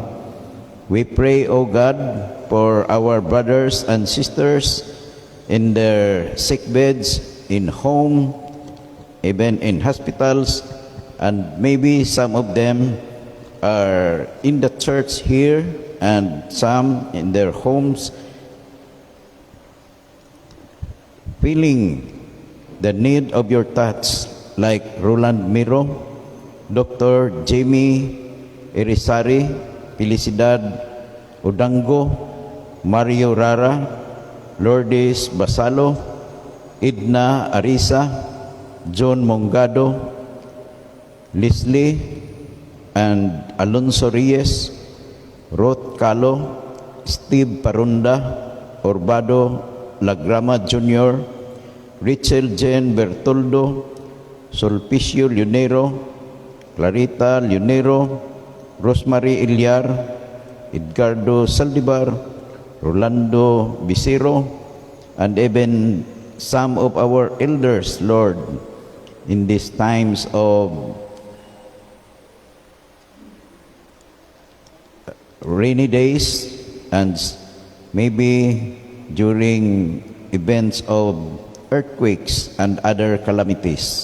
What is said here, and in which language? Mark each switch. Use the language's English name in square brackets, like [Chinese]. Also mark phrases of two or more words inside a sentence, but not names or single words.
[English] We pray, O God, for our brothers and sisters in their sick beds, in home, even in hospitals, and maybe some of them are in the church here and some in their homes, feeling the need of your touch, like Roland Miro, Dr. Jamie Irisari, Felicidad Udango, Mario Rara, Lourdes Basalo, Edna Arisa, John Mongado, Leslie and Alonso Reyes, Ruth Calo, Steve Parunda, Orbado Lagrama Jr., Rachel Jen Bertoldo, Sulpicio Leonero, Clarita Leonero, Rosemary Ilyar, Edgardo Saldivar, Rolando Bicero, and even some of our elders, Lord, in these times of rainy days and maybe during events of earthquakes and other calamities.